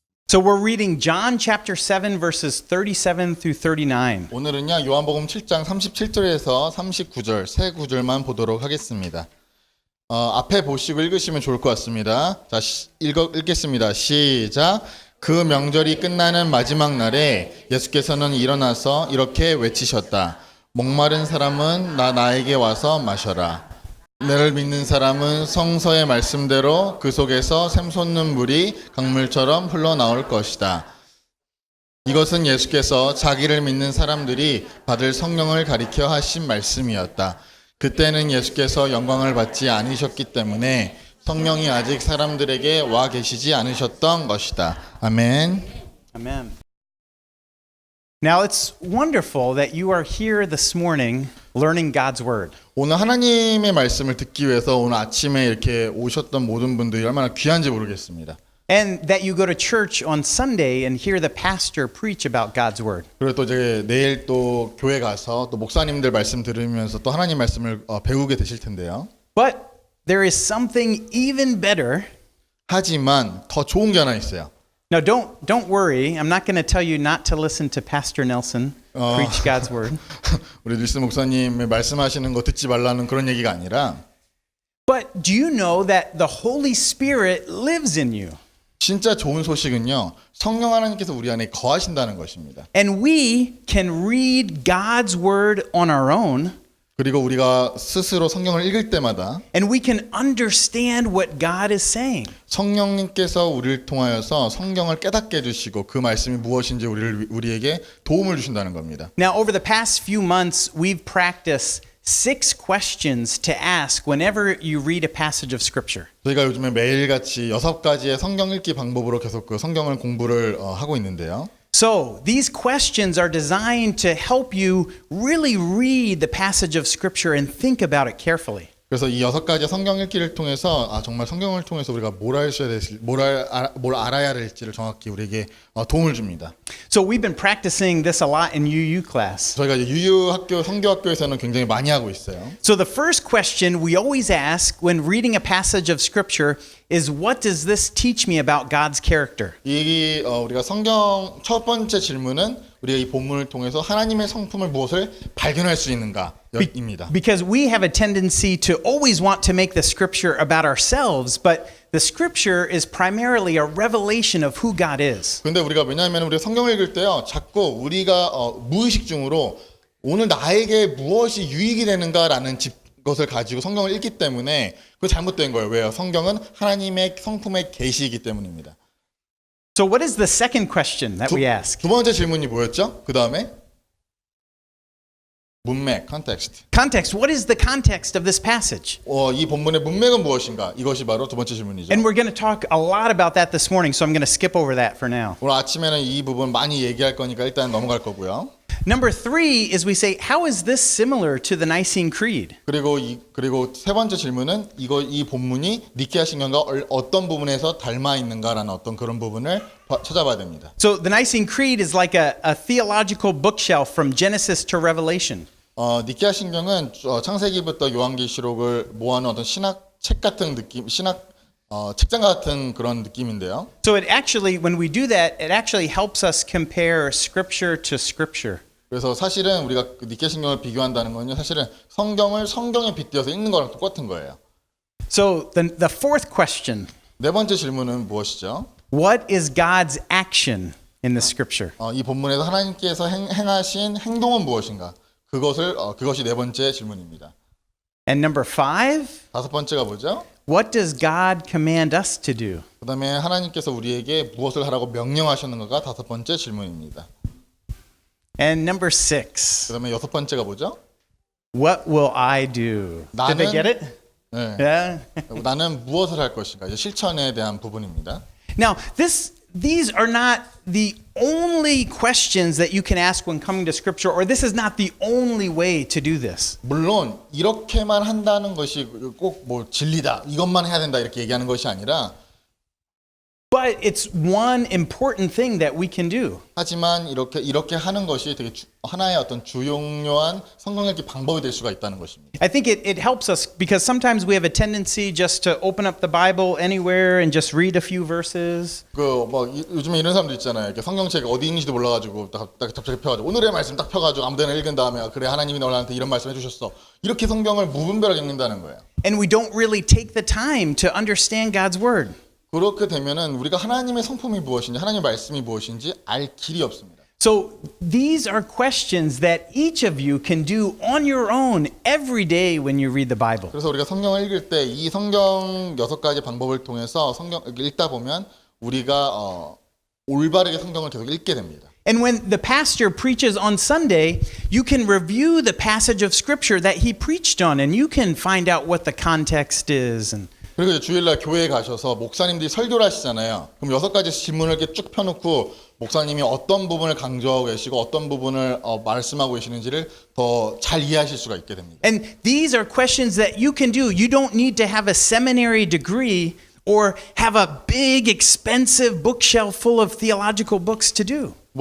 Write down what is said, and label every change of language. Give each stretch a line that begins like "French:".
English: So we're reading John chapter 7 verses 37 through 39.
Korean: 오늘은요 요한복음 7장 37절에서 39절 세 구절만 보도록 하겠습니다. 앞에 보시고 읽으시면 좋을 것 같습니다. 자, 읽겠습니다. 시작. 그 명절이 끝나는 마지막 날에 예수께서는 일어나서 이렇게 외치셨다. 목마른 사람은 나에게 와서 마셔라. 나를 믿는 사람은 성서의 말씀대로 그 속에서 샘솟는 물이 강물처럼 흘러나올 것이다. 이것은 예수께서 자기를 믿는 사람들이 받을 성령을 가리켜 하신 말씀이었다. 그때는 예수께서 영광을 받지 않으셨기 때문에 성령이 아직 사람들에게 와 계시지 않으셨던 것이다. 아멘.
English: Amen. Now it's wonderful that you are here this morning learning God's word.
Korean: 오늘 하나님의 말씀을 듣기 위해서 오늘 아침에 이렇게 오셨던 모든 분들이 얼마나 귀한지 모르겠습니다.
English: And that you go to church on Sunday and hear the pastor preach about God's word.
Korean: 그리고 또 이제 내일 또 교회 가서 또 목사님들 말씀 들으면서 또 하나님 말씀을 배우게 되실 텐데요.
English: But there is something even better.
Korean: 하지만 더 좋은 게 하나 있어요.
English: Now don't worry. I'm not going to tell you not to listen to Pastor Nelson preach God's word.
Korean: 우리 닐슨 목사님의 말씀하시는 거 듣지 말라는 그런 얘기가 아니라
English: But do you know that the Holy Spirit lives in you?
Korean: 진짜 좋은 소식은요. 성령 하나님께서 우리 안에 거하신다는 것입니다.
English: And we can read God's word on our own.
Korean: 그리고 우리가 스스로 성경을 읽을 때마다
English: And we can understand what God is saying.
Korean: 성령님께서 우리를 통하여서 성경을 깨닫게 해주시고 그 말씀이 무엇인지 우리에게 도움을 주신다는 겁니다.
English: Now, over the past few months, we've practiced 6 questions to ask whenever you read a passage of Scripture.
Korean: 저희가 요즘에 매일같이 6가지의 성경 읽기 방법으로 계속 그 성경을 공부를 하고 있는데요.
English: So, these questions are designed to help you really read the passage of Scripture and think about it carefully.
Korean: 그래서 이 6가지 성경 읽기를 통해서 정말 성경을 통해서 우리가 뭘 알아야 될지를 정확히 우리에게 도움을 줍니다.
English: So we've been practicing this a lot in UU class.
Korean: 저희가 이제 유유학교 성교학교에서는 굉장히 많이 하고 있어요.
English: So the first question we always ask when reading a passage of Scripture is, what does this teach me about God's character?
Korean: 우리가 성경 첫 번째 질문은 우리가 이 본문을 통해서 하나님의 성품을 무엇을 발견할 수 있는가입니다.
English: Because we have a tendency to always want to make the Scripture about ourselves, but the Scripture is primarily a revelation of who God is.
Korean: 근데 우리가 왜냐하면 우리가 성경을 읽을 때요, 자꾸 우리가 무의식 중으로 오늘 나에게 무엇이 유익이 되는가라는 것을 가지고 성경을 읽기 때문에 그거 잘못된 거예요. 왜요? 성경은 하나님의 성품의 계시이기 때문입니다.
English: So what is the second question that we ask?
Korean: 두 번째 질문이 뭐였죠? 그 다음에 문맥, context.
English: Context. What is the context of this passage?
Korean: 이 본문의 문맥은 무엇인가? 이것이 바로 두 번째 질문이죠.
English: And we're going to talk a lot about that this morning, so I'm going to skip over that for now.
Korean: 오늘 아침에는 이 부분 많이 얘기할 거니까 일단 넘어갈 거고요.
English: Number 3 is we say, how is this similar to the Nicene Creed?
Korean: 그리고 세 번째 질문은 이 본문이 니케아 신경과 어떤 부분에서 닮아 있는가라는 어떤 그런 부분을 찾아봐야 됩니다.
English: So the Nicene Creed is like a theological bookshelf from Genesis to Revelation.
Korean: 니케아 신경은 창세기부터 요한계시록을 모아놓은 어떤 신학 책 같은 느낌, 책장 같은 그런 느낌인데요.
English: So it actually, when we do that, it actually helps us compare Scripture to Scripture.
Korean: 그래서 사실은 우리가 니케아 신경을 비교한다는 건요, 사실은 성경을 성경에 빗대어서 읽는 거랑 똑같은 거예요.
English: So the fourth question.
Korean: 네 번째 질문은 무엇이죠?
English: What is God's action in the Scripture?
Korean: 이 본문에서 하나님께서 행하신 행동은 무엇인가? 그것이 네 번째 질문입니다.
English: And number 5,
Korean: 다섯 번째가 뭐죠?
English: what does God command us to do?
Korean: 그다음에 하나님께서 우리에게 무엇을 하라고 명령하셨는가가 다섯 번째 질문입니다.
English: And number 6,
Korean: 그다음에 여섯 번째가 뭐죠?
English: what will I do? Did they get it?
Korean: 네.
English: Yeah.
Korean: 나는 무엇을 할 것인가? 이제 실천에 대한 부분입니다.
English: Now, these are not the only questions that you can ask when coming to Scripture, or this is not the only way to do this.
Korean: 물론 이렇게만 한다는 것이 꼭 뭐 진리다, 이것만 해야 된다 이렇게 얘기하는 것이 아니라
English: But it's one important thing that we can do.
Korean: 하지만 이렇게 하는 것이 되게 하나의 어떤 주요한 성경 읽기 방법이 될 수가 있다는 것입니다.
English: I think it helps us because sometimes we have a tendency just to open up the Bible anywhere and just read a few verses.
Korean: 요즘에 이런 사람들 있잖아요. 이렇게 성경책 어디 있는지도 몰라가지고 딱 갑자기 펴가지고 오늘의 말씀 딱 펴가지고 아무데나 읽은 다음에 그래 하나님이 너한테 이런 말씀 해주셨어. 이렇게 성경을 무분별하게 읽는다는 거예요.
English: And we don't really take the time to understand God's word.
Korean: 그렇게 되면은 우리가 하나님의 성품이 무엇인지 하나님의 말씀이 무엇인지 알 길이 없습니다.
English: So these are questions that each of you can do on your own every day when you read the Bible.
Korean: 그래서 우리가 성경을 읽을 때 이 성경 6가지 방법을 통해서 성경 읽다 보면 우리가 올바르게 성경을 계속 읽게 됩니다.
English: And when the pastor preaches on Sunday, you can review the passage of scripture that he preached on and you can find out what the context is.
Korean: 그리고 이제 주일날 교회에 가셔서 목사님들이 설교를 하시잖아요. 그럼 6가지 질문을 이렇게 쭉 펴놓고 목사님이 어떤 부분을 강조하고 계시고 어떤 부분을 말씀하고 계시는지를 더 잘 이해하실 수가 있게 됩니다.
English: And these are questions that you can do. You don't need to have a seminary degree or have a big expensive bookshelf full of theological books to do.